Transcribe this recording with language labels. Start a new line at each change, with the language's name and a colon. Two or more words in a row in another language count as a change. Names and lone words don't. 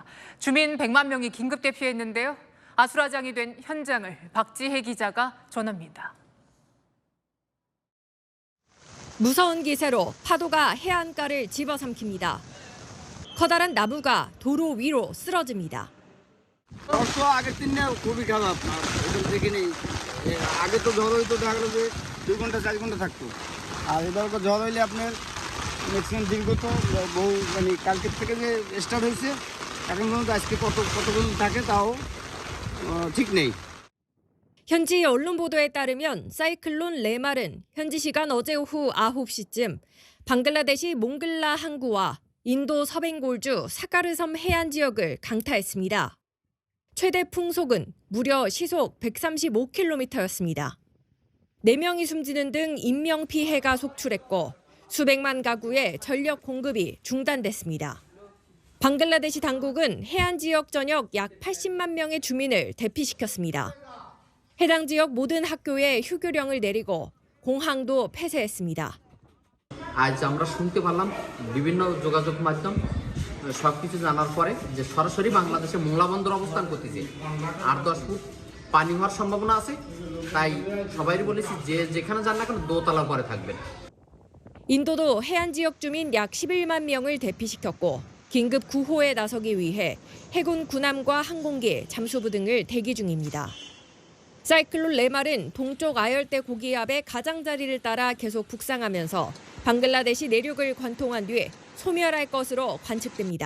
Korean: 주민 100만 명이 긴급 대피했는데요. 아수라장이 된 현장을 박지혜 기자가 전합니다. 무서운 기세로 파도가 해안가를 집어삼킵니다. 커다란 나무가 도로 위로 쓰러집니다.
Bangla: আগে 3 দিনে খুবই খারাপ এরকম দেখিনি আগে তো ঝড় হইতো দেখা গেল যে 2 ঘন্টা 4 ঘন্টা থাকতো আর এবার ঝড় হইলে আপনার ম্যাক্সিমাম দীর্ঘত বহু মানে কালকের থেকে যে স্টার্ট হয়েছে এখন পর্যন্ত আজকে কত পর্যন্ত থাকে তাও ঠিক নেই.
Korean: 현지 언론 보도에 따르면 사이클론 레말은 현지 시간 어제 오후 9시쯤 방글라데시 몽글라 항구와 인도 서ben골주 사카르섬 해안 지역을 강타했습니다. 최대 풍속은 무려 시속 135km였습니다. 4명이 숨지는 등 인명피해가 속출했고 수백만 가구의 전력 공급이 중단됐습니다. 방글라데시 당국은 해안 지역 전역 약 80만 명의 주민을 대피시켰습니다. 해당 지역 모든 학교에 휴교령을 내리고 공항도 폐쇄했습니다.
Bangla: আজ আমরা শুনতে পারলাম বিভিন্ন যোগাযোগ মাধ্যম সবকিছু জানার পরে যে সরাসরি বাংলাদেশে মোংলা বন্দর অবস্থান করতেছে আর 10 ফুট পানি হওয়ার সম্ভাবনা আছে তাই সবাইকে বলেছি যে যেখানে যান না কেন দোতলার পরে থাকবেন.
Korean: 인도도 해안 지역 주민 약 11만 명을 대피시켰고 긴급 구호에 나서기 위해 해군 군함과 항공기, 잠수부 등을 대기 중입니다. 사이클론 레말은 동쪽 아열대 고기압의 가장자리를 따라 계속 북상하면서 방글라데시 내륙을 관통한 뒤 소멸할 것으로 관측됩니다.